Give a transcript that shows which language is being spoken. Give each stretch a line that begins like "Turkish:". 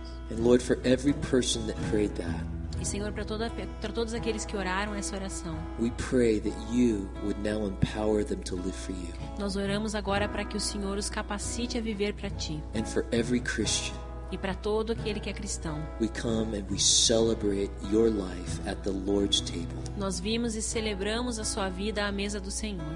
English: And Lord, for every person that prayed that,
Portuguese: e Senhor, para todos aqueles que oraram essa oração,
English: we pray that you would now empower them to live for you.
Portuguese: nós oramos agora para que o Senhor os capacite a viver para ti.
English: And for every Christian,
Portuguese: E para todo aquele que é cristão,
English: we come and we celebrate your life at the Lord's table.
Portuguese: nós vimos e celebramos a sua vida à mesa do Senhor.